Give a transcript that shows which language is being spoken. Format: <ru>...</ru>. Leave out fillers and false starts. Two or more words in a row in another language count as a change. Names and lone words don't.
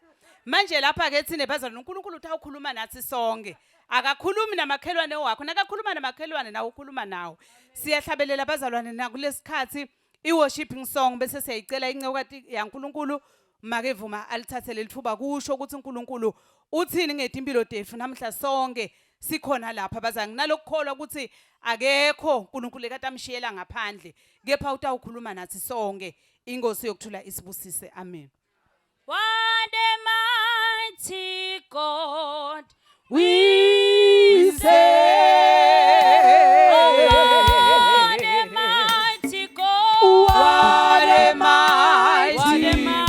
<ss>manje lapha ke thine bazalwane uNkulunkulu uthawukhuluma nathi sonke akakhulumi namakhelwane wakho nakakhuluma namakhelwane nawe ukhuluma nawe siyahlabelela bazalwane nakulesikhathi</ss> <en>iworshiping song</en> <ss>bese siyayicela incekati yaNkulunkulu makevuma alithathele lithuba kusho ukuthi uNkulunkulu uthini ngetimpilo tethu namhla sonke sikhona lapha bazangi nalokukholwa ukuthi akekho uNkulunkulu ekatamshiyela ngaphandle kepha utawukhuluma nathi sonke ingosi yokuthula isibusise amen.</ss> <en>What a mighty God We say, what a mighty God what a mighty What a God.</en>